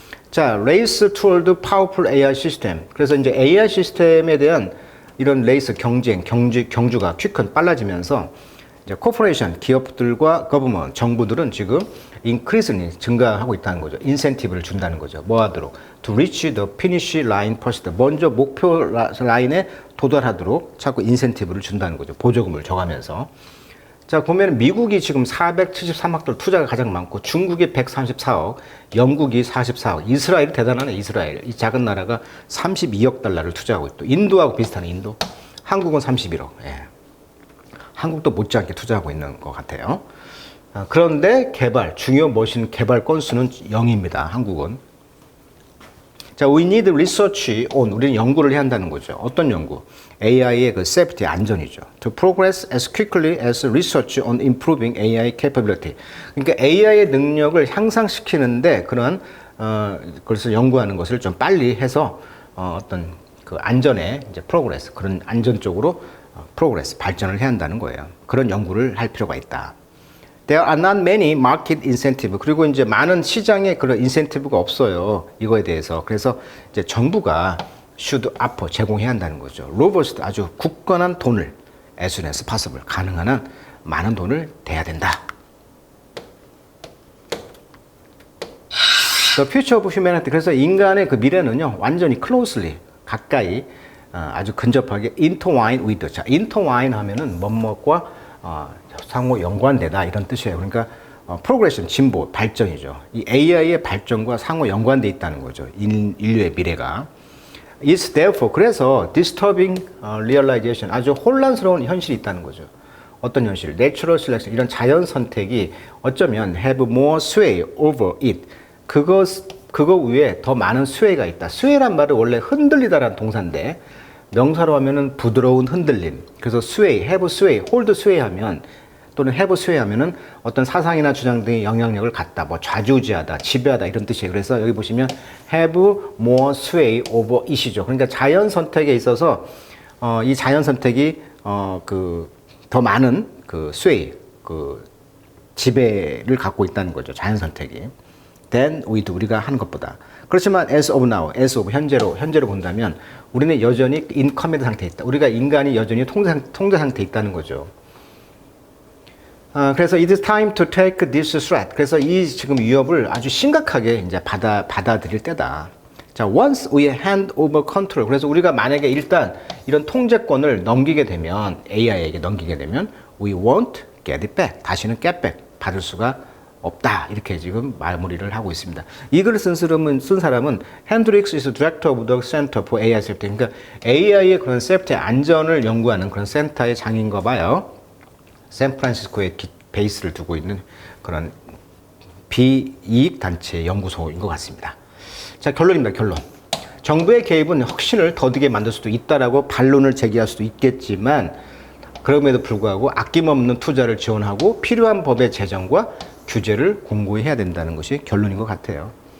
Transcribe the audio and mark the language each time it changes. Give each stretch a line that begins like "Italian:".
Korean: 자, 레이스 투월드 파워풀 AI 시스템. 그래서 이제 AI 시스템에 대한 이런 레이스 경주가 퀵한 빨라지면서 이제 코퍼레이션 기업들과 거버먼 정부들은 지금 increasingly 증가하고 있다는 거죠. 인센티브를 준다는 거죠. 뭐 하도록?
English: To reach the finish line first.
Korean: 먼저 목표 라인에 도달하도록 자꾸 인센티브를 준다는 거죠. 보조금을 줘가면서. 자, 보면 미국이 지금 473억 달러 투자가 가장 많고 중국이 134억, 영국이 44억, 이스라엘 대단하네. 이스라엘. 이 작은 나라가 32억 달러를 투자하고 있고 인도하고 비슷하네. 인도. 한국은 31억. 예. 한국도 못지않게 투자하고 있는 것 같아요. 그런데 중요 머신 개발 건수는 0입니다. 한국은. 자,
English: we need research on.
Korean: 우리는 연구를 해야 한다는 거죠. 어떤 연구? AI의 그 safety, 안전이죠.
English: To progress as quickly as research on improving AI capability.
Korean: 그러니까 AI의 능력을 향상시키는데 그런 그래서 연구하는 것을 좀 빨리 해서 어떤 그 안전에 이제 progress, 그런 안전 쪽으로 progress, 발전을 해야 한다는 거예요. 그런 연구를 할 필요가 있다.
English: There are not many market incentive.
Korean: 그리고 이제 많은 시장에 그런 인센티브가 없어요. 이거에 대해서. 그래서 이제 정부가
English: should offer,
Korean: 제공해야 한다는 거죠. robust, 아주 굳건한 돈을
English: as soon as possible,
Korean: 가능한 한 많은 돈을 대야 된다.
English: The future of humanity.
Korean: 그래서 인간의 그 미래는요, 완전히 closely, 가까이, 아주 근접하게
English: intertwine with.
Korean: 자, intertwine 하면은 뭐뭐과 상호 연관되다 이런 뜻이에요. 그러니까 progression, 진보, 발전이죠. 이 AI의 발전과 상호 연관돼 있다는 거죠. 인류의 미래가.
English: Is therefore,
Korean: 그래서
English: disturbing realization,
Korean: 아주 혼란스러운 현실이 있다는 거죠. 어떤 현실?
English: Natural selection,
Korean: 이런 자연 선택이 어쩌면
English: have more sway over it.
Korean: 그거 위에 더 많은 sway가 있다. sway란 말은 원래 흔들리다라는 동사인데 명사로 하면은 부드러운 흔들림. 그래서 sway, have sway, hold sway 하면 또는 have sway 하면은 어떤 사상이나 주장 등의 영향력을 갖다, 뭐 좌지우지하다, 지배하다 이런 뜻이에요. 그래서 여기 보시면
English: have more sway over it
Korean: 이죠. 그러니까 자연 선택에 있어서 이 자연 선택이 더 많은 그 sway, 그 지배를 갖고 있다는 거죠. 자연 선택이.
English: than we do,
Korean: 우리가 하는 것보다. 그렇지만
English: as of now, as of
Korean: 현재로 본다면 우리는 여전히
English: in command
Korean: 상태에 있다. 우리가 인간이 여전히 통제 상태에 있다는 거죠. 그래서
English: it is time to take this threat.
Korean: 그래서 이 지금 위협을 아주 심각하게 이제 받아들일 때다. 자,
English: once we hand over control.
Korean: 그래서 우리가 만약에 일단 이런 통제권을 넘기게 되면, AI에게 넘기게 되면,
English: we won't get it back.
Korean: 다시는
English: get back
Korean: 받을 수가 없다. 이렇게 지금 마무리를 하고 있습니다. 이 글을 쓴 사람은
English: 핸드릭스 is director of the Center for AI Safety.
Korean: 그러니까 AI의 그런 세프티, 안전을 연구하는 그런 센터의 장인가 봐요. 샌프란시스코에 베이스를 두고 있는 그런 비이익 단체 연구소인 것 같습니다. 자, 결론입니다. 결론. 정부의 개입은 혁신을 더디게 만들 수도 있다라고 반론을 제기할 수도 있겠지만 그럼에도 불구하고 아낌없는 투자를 지원하고 필요한 법의 제정과 규제를 공고히 해야 된다는 것이 결론인 것 같아요.